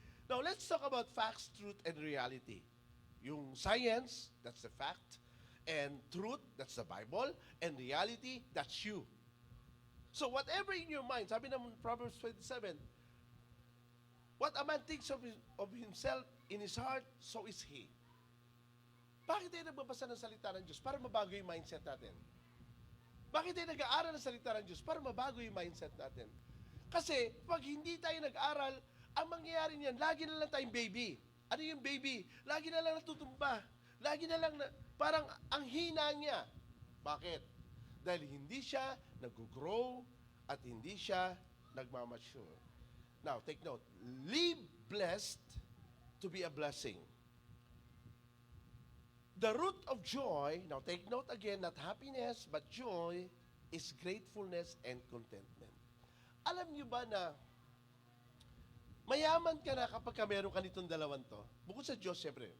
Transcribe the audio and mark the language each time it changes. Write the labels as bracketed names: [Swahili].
[English] Now, let's talk about facts, truth, and reality. Yung science, that's the fact. And truth, that's the Bible. And reality, that's you. So whatever in your mind, [Filipino] sabi ng [English] Proverbs 27, What a man thinks of himself in his heart, so is he. [Filipino] Bakit tayo nagbabasa ng salita ng Diyos? Para mabago yung mindset natin. Bakit tayo nag-aaral ng salita ng Diyos? Para mabago yung mindset natin. Kasi, pag hindi tayo nag-aral, ang mangyayari niyan, lagi na lang tayong baby. Ano yung baby? Lagi na lang natutumba. Lagi na lang, parang ang hina niya. Bakit? Dahil hindi siya nag-grow at hindi siya nagmamature. [English] Now, take note. Live blessed to be a blessing. The root of joy, now take note again, not happiness, but joy, is gratefulness and contentment. [Filipino] Alam niyo ba na mayaman ka na kapag meron ka nitong dalawang to? Bukod sa Diyos, siyempre.